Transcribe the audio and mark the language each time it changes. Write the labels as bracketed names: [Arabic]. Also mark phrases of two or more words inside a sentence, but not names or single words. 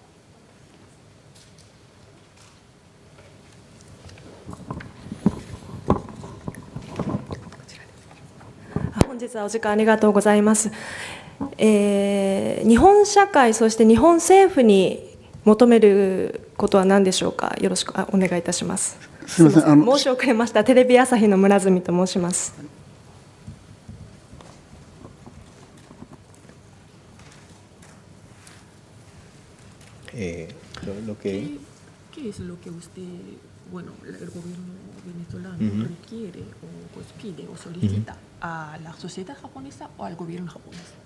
[Japanese] 本日はお時間ありがとうございます。日本社会、そして日本政府に求めることは何でしょうか。よろしくお願いいたします。すみません、申し遅れました。テレビ朝日の村住と申します。 [Spanish] Lo que ¿Qué es lo que usted, bueno, el gobierno venezolano requiere o pues pide o solicita a la sociedad japonesa o al gobierno japonés?